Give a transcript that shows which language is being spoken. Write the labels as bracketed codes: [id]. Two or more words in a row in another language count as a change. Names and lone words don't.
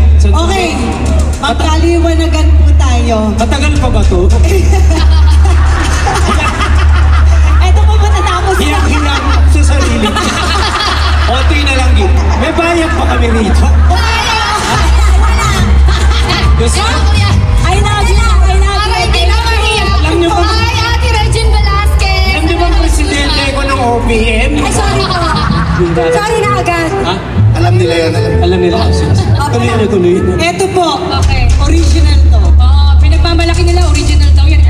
[tl] Okay, magkaliwanagan po tayo. Matagal pa ba to? Ito po matatapos na. Hiyang-hiyang sa sarili. Konti na lang yun. May bayad pa kami rito. Gusto? [en] I love you, I love [tl] Para [en] you. [tl] hindi na mahiya. Alam niyo ba- Hi, Ate Regine Velasquez. Alam niyo ba ang presidente ko ng OPM? Ay, sorry po. Sorry na agad. Ha? Alam nila yan, alam. Alam nila. Tuloy na tuloy. Ito po, Okay. original to. Pinagmamalaki nila, original daw yan.